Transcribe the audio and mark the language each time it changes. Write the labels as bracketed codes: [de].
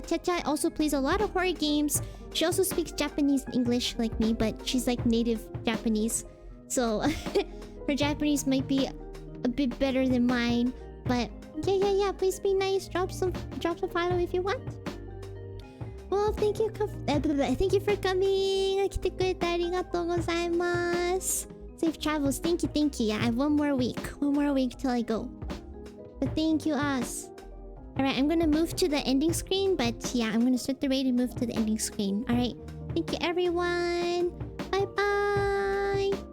[en] Chacha also plays a lot of horror games. She also speaks Japanese and English like me, but she's like native Japanese. So her Japanese might be a bit better than mine. But yeah, please be nice. Drop some follow if you want. Well, thank you for coming. [ja] 来てくれてありがとうございます。 [en] Safe travels. Thank you. Yeah, I have one more week till I go. But thank you, us. Alright, I'm gonna move to the ending screen, but yeah, I'm gonna start the raid and move to the ending screen. Alright. Thank you, everyone. Bye-bye.